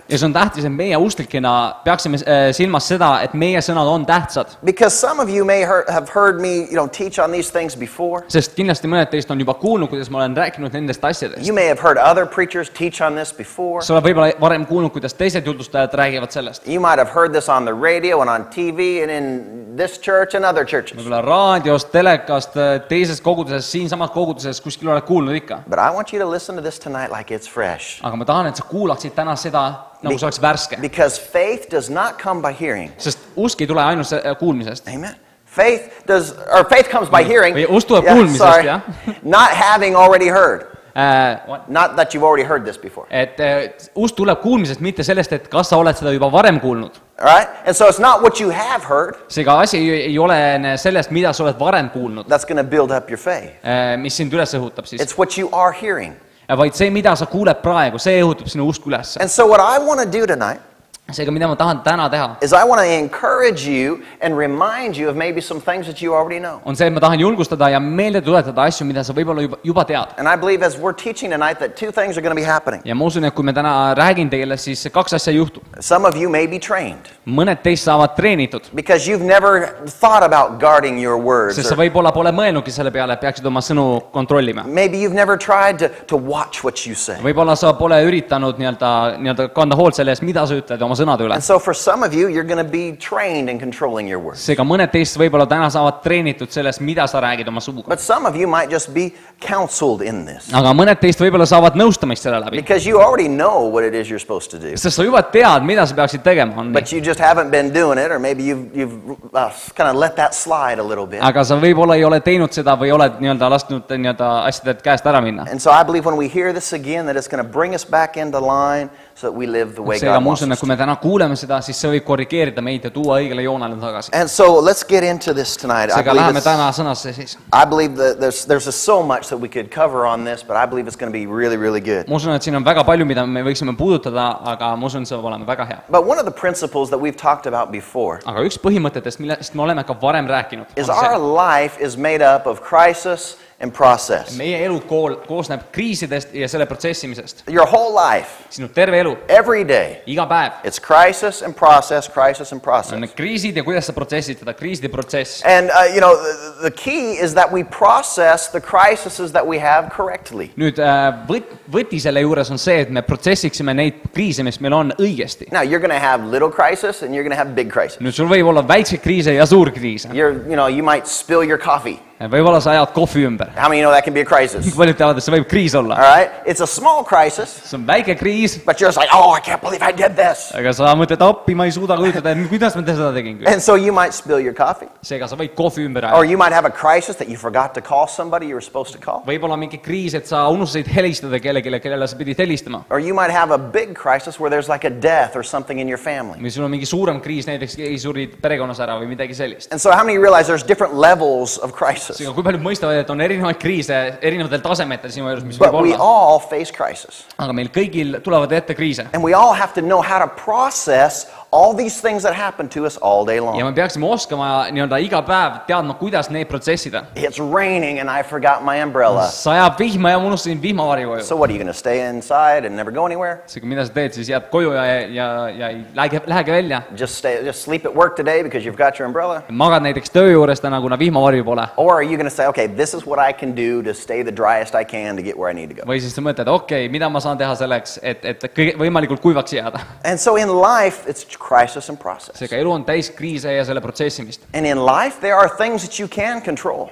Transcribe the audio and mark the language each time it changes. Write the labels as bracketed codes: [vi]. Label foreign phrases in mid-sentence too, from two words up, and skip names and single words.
[et] Ja see on tähtis, et meie usklikena peaksime silmas seda, et meie sõnad on tähtsad. [en] Because some of you may have heard me, teach on these things before. [et] Sest kindlasti mõned teist on juba kuulnud, kuidas ma olen rääkinud nendest asjadest. [en] You may have heard other preachers teach on this before. [et] Sa oled võib-olla varem kuulnud, kuidas teised jutustajad räägivad sellest. [en] You might have heard this on the radio and on TV and in this church and other churches. [et] Võib-olla raadiost, telekast, teises koguduses, siinsamas koguduses, kuskil oled kuulnud ikka. [en] But I want you to listen to this tonight like it's fresh. [et] Aga ma tahan, et sa kuulaksid täna seda, nagu see oleks värske. [en] Because faith does not come by hearing. [et] Sest usk ei tule ainult kuulmisest. [en] Amen. Faith comes by hearing. [et] Usk tuleb kuulmisest, jah. [en] Not having already heard. What? Not that you've already heard this before. [et] Et usk tuleb kuulmisest, mitte sellest, et kas sa oled seda juba varem kuulnud. [en] Right? And so it's not what you have heard. [et] Seega asi ei ole sellest, mida sa oled varem kuulnud. [en] That's going to build up your faith. [et] Mis sind üles õhutab siis. [en] It's what you are hearing. [et] Vaid see, mida sa kuuled praegu, see õhutab sinu usku üles. [en] And so what I want to do tonight [et] Seega, mida ma tahan täna teha, [en] is I want to encourage you and remind you of maybe some things that you already know. [et] on see, et ma tahan julgustada ja meelde tuletada asju, mida sa võib-olla juba tead. [en] And I believe as we're teaching tonight that two things are going to be happening. [et] Ja ma usun, et kui me täna räägin teile, siis kaks asja juhtub. [en] Some of you may be trained. [et] Mõned teist saavad treenitud. [en] Because you've never thought about guarding your words. [et] Sest sa võib-olla pole mõelnudki selle peale, et peaksid oma sõnu kontrollima. [en] Maybe you've never tried to watch what you say. [et] Võib-olla sa pole üritanud nii-öelda kanda hoolt selle eest, mida sa ütled oma sõnade üle. [en] And so for some of you, you're going to be trained in controlling your words. [et] Seega mõned teist võib-olla täna saavad treenitud sellest, mida sa räägid oma suuga. [en] But some of you might just be counseled in this. [et] Aga mõned teist võib-olla saavad nõustamist selle läbi. [en] Because you already know what it is you're supposed to do. [et] Sest sa juba tead, mida sa peaksid tegema. [en] But you just haven't been doing it, or maybe you've kind of let that slide a little bit. [et] Aga sa võib-olla ei ole teinud seda või oled nii-öelda lasknud nii-öelda asjadelt käest ära minna. [en] And so I believe when we hear this again, that it's going to bring us back into line so that we live the way [et] Seega [en] God [et] ma [en] wants [et] usun, et [en] us [et] kui me täna kuuleme seda, siis see võib korrigeerida meid ja tuua õigele joonele tagasi. [en] And so let's get into this tonight. [et] Seega läheme täna sõnasse siis. [en] I believe that there's just so much that we could cover on this, but I believe it's going to be really, really good. [et] Ma usun, et siin on väga palju, mida me võiksime puudutada, aga ma usun, see oleme väga hea. [en] But one of the principles that we've talked about before [et] Aga üks põhimõtetest, millest me oleme ka varem rääkinud, [en] is our life is made up of crisis and process. [et] meie elu koosneb kriisidest ja selle protsessimisest. [en] Your whole life, [et] Sinu terve elu, [en] every day, [et] iga päev [en] it's crisis and process, crisis and [et] on [en] process. [et] need kriisid ja kuidas sa protsessid seda, kriiside protsess. [en] And, the key is that we process the crises that we have correctly. [et] Nüüd võti selle juures on see, et me protsessiksime neid kriise, mis meil on õigesti. [en] Now, you're going to have little crisis and you're going to have big crisis. [et] Nüüd sul võib olla väikseid kriise ja suur kriise. [en] You might spill your coffee. [et] Võib-olla sa ajad kohvi ümber. [en] How many know that can be a crisis? [et] Paljud teavad, et see võib kriis olla. [en] All right? It's a small crisis, [et] See on väike kriis, [en] but you're just like, oh, I can't believe I did this. [et] aga sa mõtled, appi, ma ei suuda kujutada, kuidas ma seda tegin. [en] And so you might spill your coffee. [et] Seega sa võid kohvi ümber [en] Or [et] ajada. [en] you might have a crisis that you forgot to call somebody you were supposed to call. [et] Võib-olla mingi kriis, et sa unustasid helistada kellelegi, kellele sa pidid helistama. [en] Or you might have a big crisis where there's like a death or something in your family. [et] Või sul on mingi suurem kriis, näiteks keegi suri perekonnas ära või midagi sellist. [en] And so how many realize there's different levels of crisis? [et] Seega, kui paljud mõistavad, et on erinevaid kriise erinevatel tasemetel sinu elus, mis [en] But [et] võib [en] we [et] olla. [en] all face crisis. [et] Aga meil kõigil tulevad ette kriise. [en] And we all have to know how to process all these things that happen to us all day [et] Ja [en] long. [et] me peaksime oskama nii-öelda iga päev teadma, kuidas neid protsessida. [en] It's raining and I forgot my umbrella. [et] Sajab vihma ja ma unustasin vihmavari koju. [en] So what, are you going to stay inside and never go anywhere? [et] Seega, mida sa teed, siis jääd koju ja ei lähegi välja. [en] Just sleep at work today because you've got your umbrella? [et] Magad näiteks töö juures täna, kuna vihmavarju pole. [en] Or are you going to say, okay, this is what I can do to stay the driest I can to get where I need to go? [et] Või siis sa mõtled, okei, mida ma saan teha selleks, et võimalikult kuivaks jääda. [en] And so in life, it's crisis and process. [et] Seega elu on täis kriise ja selle protsessimist. [en] And in life, there are things that you can control.